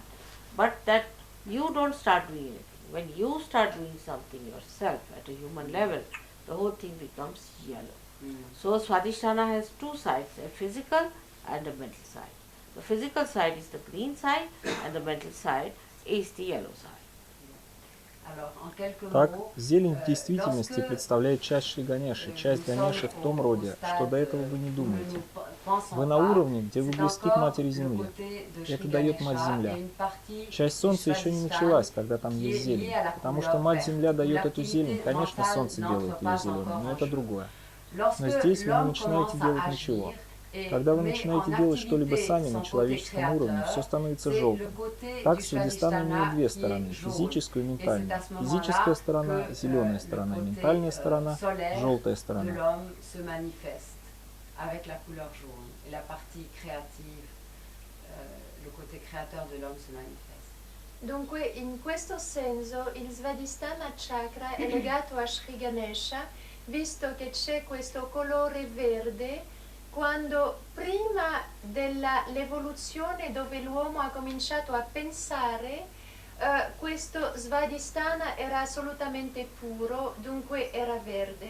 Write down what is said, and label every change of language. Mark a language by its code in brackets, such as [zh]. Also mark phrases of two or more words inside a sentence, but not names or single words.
[en] But that you don't start doing anything. When you start doing something yourself at a human level, the whole thing becomes yellow. So Swadhisthana has two sides, a physical and a mental side. The physical side is the green side and the mental side is the yellow side. [ru] Так, зелень в действительности представляет часть Шри Ганеши, часть Ганеши в том роде, что до этого вы не думаете. Вы на уровне, где вы близки к Матери Земли. Это дает Мать Земля. Часть Солнца еще не началась, когда там есть зелень, потому что Мать Земля дает эту зелень. Конечно, Солнце делает ее зеленой, но это другое. Но здесь вы не начинаете делать ничего. Когда вы начинаете делать что-либо сами на человеческом уровне, все становится желтым. Так Свадhisthана имеет две стороны – физическую и ментальную. Физическая сторона – зеленая сторона, ментальная сторона – желтая сторона. [it] Dunque, in questo senso, il Svadhisthana chakra è legato a Shri Ganesha, visto che c'è questo colore verde, quando prima dell'evoluzione dove l'uomo ha cominciato a pensare, questo Svadhisthana era assolutamente puro, dunque era verde.